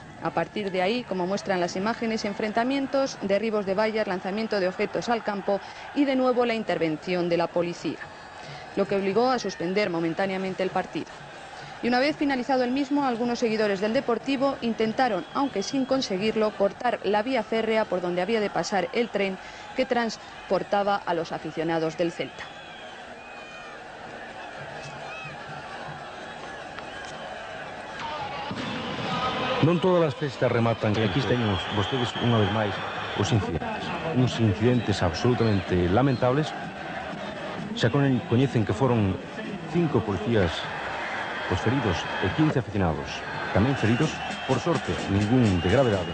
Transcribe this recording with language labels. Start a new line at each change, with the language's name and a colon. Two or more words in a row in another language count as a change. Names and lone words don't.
Spanish: A partir de ahí, como muestran las imágenes, enfrentamientos, derribos de vallas, lanzamiento de objetos al campo y de nuevo la intervención de la policía, lo que obligó a suspender momentáneamente el partido. Y una vez finalizado el mismo, algunos seguidores del Deportivo intentaron, aunque sin conseguirlo, cortar la vía férrea por donde había de pasar el tren que transportaba a los aficionados del Celta.
Galician: Non todas as festas rematan, que aquí teñemos vostedes unha vez máis os incidentes. Uns incidentes absolutamente lamentables. Xa coñecen que foron 5 policías os feridos e 15 aficionados tamén feridos, por sorte ningún de gravedade.